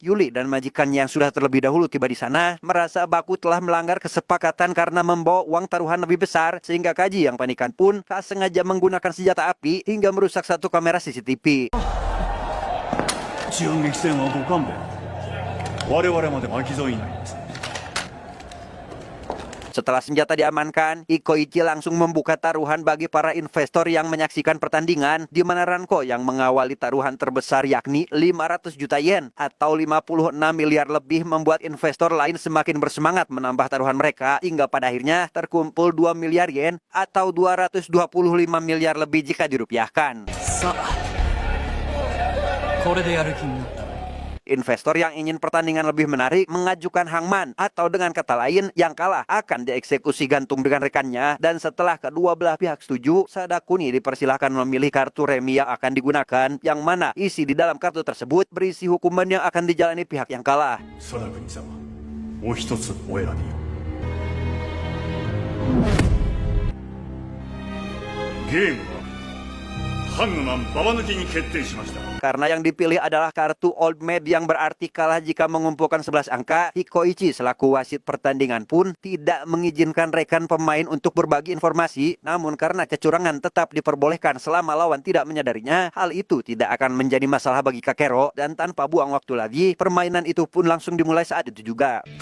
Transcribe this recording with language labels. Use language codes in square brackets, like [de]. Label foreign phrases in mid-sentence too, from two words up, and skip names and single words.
[id] Yuli dan majikannya yang sudah terlebih dahulu tiba di sana merasa Baku telah melanggar kesepakatan karena membawa uang taruhan lebih besar, sehingga Kaji yang panikan pun tak sengaja menggunakan senjata api hingga merusak satu kamera CCTV. [ja] 一応激戦はご勘弁我々まで巻き添えになります [id] Setelah senjata diamankan, Hikoichi langsung membuka taruhan bagi para investor yang menyaksikan pertandingan, di mana Ranko yang mengawali taruhan terbesar yakni 500 juta yen atau 56 miliar lebih membuat investor lain semakin bersemangat menambah taruhan mereka, hingga pada akhirnya terkumpul 2 miliar yen atau 225 miliar lebih jika dirupiahkan. [ja] さあこれでやる気になった。 [id] Investor yang ingin pertandingan lebih menarik mengajukan hangman, atau dengan kata lain yang kalah akan dieksekusi gantung dengan rekannya, dan setelah kedua belah pihak setuju, Sadakuni dipersilahkan memilih kartu remi yang akan digunakan, yang mana isi di dalam kartu tersebut berisi hukuman yang akan dijalani pihak yang kalah. [ja] 貞国様お一つお選びをゲームはハングマンババ抜きに決定しました [id] Karena yang dipilih adalah kartu [en] Old Maid [id] yang berarti kalah jika mengumpulkan 11 angka, Hikoichi selaku wasit pertandingan pun tidak mengizinkan rekan pemain untuk berbagi informasi. Namun karena kecurangan tetap diperbolehkan selama lawan tidak menyadarinya, hal itu tidak akan menjadi masalah bagi Kakero, dan tanpa buang waktu lagi, permainan itu pun langsung dimulai saat itu juga.